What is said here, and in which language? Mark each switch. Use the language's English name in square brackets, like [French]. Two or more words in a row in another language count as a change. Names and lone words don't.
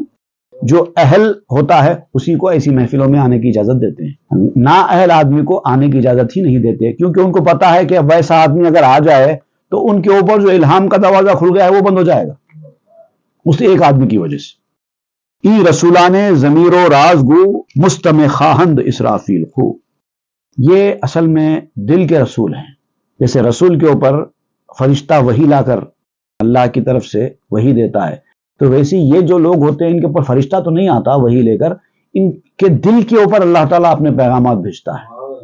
[Urdu] جو اہل ہوتا ہے اسی کو ایسی محفلوں میں آنے کی اجازت دیتے ہیں، نا اہل آدمی کو آنے کی اجازت ہی نہیں دیتے، کیونکہ ان کو پتا ہے کہ ویسا آدمی اگر آ جائے تو ان کے اوپر جو الہام کا دروازہ کھل گیا ہے وہ بند ہو جائے گا، اس ایک آدمی کی وجہ سے۔ [Persian] ای رسولان ضمیر و راز گو، مستمع خواہند اسرافیل خو۔ [Urdu] یہ اصل میں دل کے رسول ہیں۔ جیسے رسول کے اوپر فرشتہ وحی لا کر اللہ کی طرف سے وحی دیتا ہے، تو ویسے یہ جو لوگ ہوتے ہیں ان کے اوپر فرشتہ تو نہیں آتا وحی لے کر، ان کے دل کے اوپر اللہ تعالیٰ اپنے پیغامات بھیجتا ہے۔